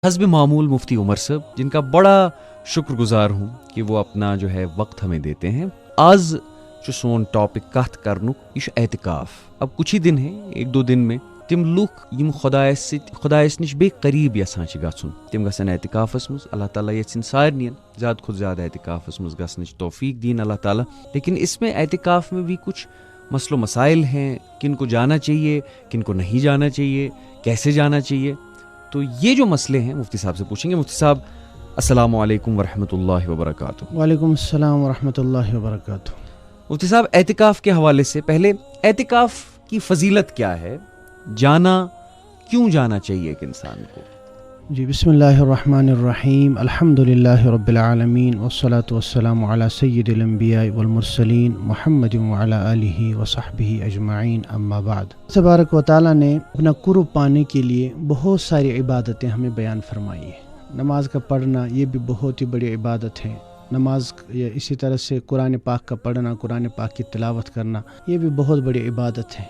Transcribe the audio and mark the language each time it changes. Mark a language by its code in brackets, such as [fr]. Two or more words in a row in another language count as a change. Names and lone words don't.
[ur] حسب معمول مفتی عمر صاحب جن کا بڑا شکر گزار ہوں کہ وہ اپنا جو ہے وقت ہمیں دیتے ہیں. [ks] آز جو سون ٹاپک کت کرنک یہ اعتکاف. [ur] اب کچھ ہی دن ہیں، ایک دو دن میں تم لوگ [ks] یم خدایس نش بے قریب یسان گھن تم گھن اعتکافس مز. اللہ تعالیٰ یژھن سارنین زیادہ کھت زیادہ اعتکافس مز گھنچ توفیق دین اللہ تعالیٰ. [ur] لیکن اس میں اعتکاف میں بھی کچھ مسئلہ و مسائل ہیں، کن کو جانا چاہیے، کن کو نہیں جانا چاہیے، کیسے جانا چاہیے. تو یہ جو مسئلے ہیں مفتی صاحب سے پوچھیں گے. مفتی صاحب [ar] السلام علیکم ورحمۃ اللہ وبرکاتہ. وعلیکم السلام ورحمۃ اللہ وبرکاتہ. [ur] مفتی صاحب اعتکاف کے حوالے سے پہلے اعتکاف کی فضیلت کیا ہے؟ جانا کیوں جانا چاہیے ایک انسان کو؟ [ar] جی بسم اللہ الرحمن الرحیم. الحمد للہ رب العالمین والصلاة والسلام علی سید الانبیاء والمرسلین محمد وعلی آلہ وصحبہ اجمعین. اما بعد. [ur] تبارک و تعالیٰ نے اپنا قرب پانے کے لیے بہت ساری عبادتیں ہمیں بیان فرمائی ہیں. نماز کا پڑھنا یہ بھی بہت ہی بڑی عبادت ہے. نماز اسی طرح سے قرآن پاک کا پڑھنا، قرآن پاک کی تلاوت کرنا یہ بھی بہت بڑی عبادت ہے.